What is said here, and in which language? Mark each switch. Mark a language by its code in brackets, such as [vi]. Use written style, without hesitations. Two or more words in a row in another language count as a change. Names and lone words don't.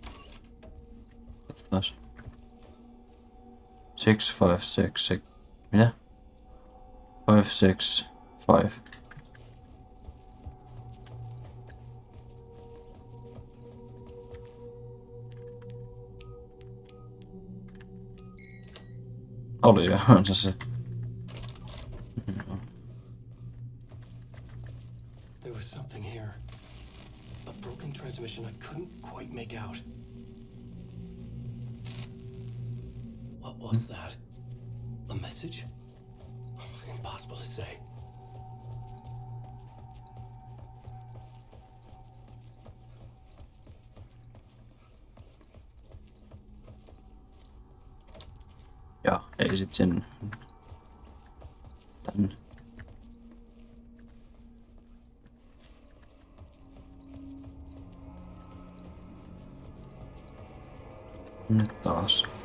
[fi] Katsotaan. 656. Mitä? 565. Oli ihan se. [en] There was something here. A broken transmission I couldn't quite make out. What was that? A message? Impossible to say. [fi] Ja ei sit sen tänne. Nyt taas.